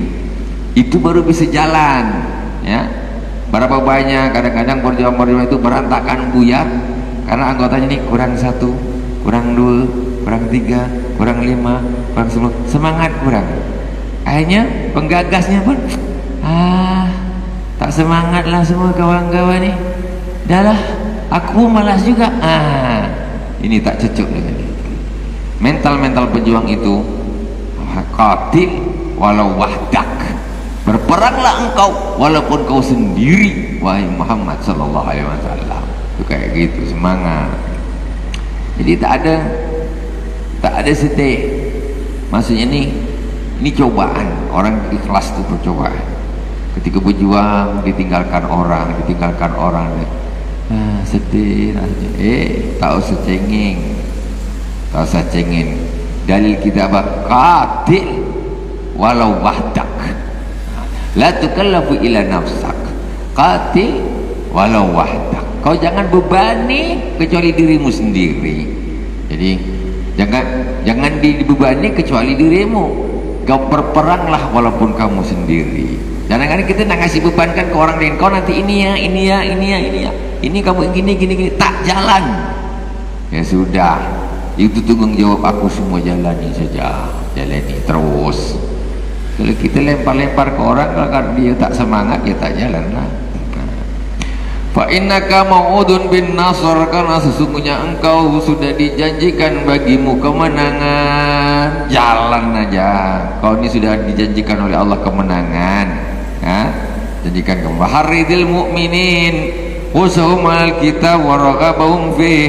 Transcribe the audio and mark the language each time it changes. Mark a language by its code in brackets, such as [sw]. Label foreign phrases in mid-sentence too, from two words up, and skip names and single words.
[id] Itu baru bisa jalan. Ya, berapa banyak kadang-kadang perjuangan itu berantakan, buyar karena anggotanya ini kurang 1, kurang 2, kurang 3, kurang 5, kurang 10, semangat kurang. Akhirnya penggagasnya pun tak semangat lah semua kawan-kawan ni. Dah lah, aku malas juga. Ini tak cocok dengan itu. Mental pejuang itu [ar] قاتل ولو وحدك. [id] Berperanglah engkau walaupun kau sendiri, wahai Muhammad [ar] صلى الله عليه وسلم. [id] Itu kayak gitu, semangat. Jadi tak ada sedih. Maksudnya ini cobaan. Orang ikhlas itu percobaan. Ketika berjuang ditinggalkan orang, sedih rasanya. Tak usah cengeng. Dalil kita apa? [ar] قاتل ولو وحدك. لا تكلف إلا نفسك قاتل ولو وحدك. [id] Kau jangan bebani kecuali dirimu sendiri. Jadi jangan dibebani kecuali dirimu. Kau berperanglah walaupun kamu sendiri. Jangan kita nak kasih bebankan ke orang lain. Kau nanti ini ya. Ini kamu gini. Tak jalan. Ya sudah. Itu tanggung jawab aku, semua jalani saja. Jalani terus. Kalau kita lempar-lempar ke orang, kalau dia tak semangat, ya tak jalan lah. [ar] فإنك موعود بالنصر, [id] karena sesungguhnya engkau sudah dijanjikan bagimu kemenangan. Jalan aja. Kau ini sudah dijanjikan oleh Allah kemenangan. Ya? Janjikan kamu. [ar] حرض المؤمنين أوصهم الكتاب ورغبهم فيه.